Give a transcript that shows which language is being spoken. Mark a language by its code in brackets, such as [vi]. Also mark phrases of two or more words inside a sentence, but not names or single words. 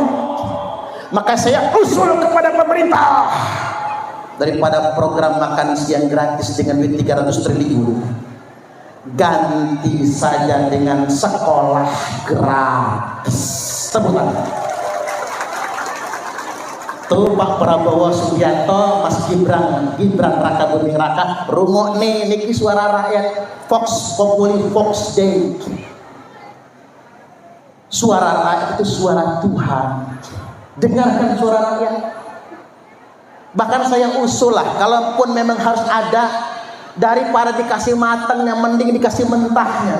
[id] Maka saya usul kepada pemerintah, daripada program makan siang gratis dengan duit 300 triliun, ganti saja dengan sekolah gratis. Sebutan tuh Pak Prabowo Subianto, Mas Gibran Raka Buming Raka, rungok nih niki suara rakyat, [la] Vox Populi Vox Dei. [id] Suara rakyat itu suara Tuhan. Dengarkan suara rakyat. Bahkan saya usul lah, kalaupun memang harus ada, daripada dikasih matangnya mending dikasih mentahnya.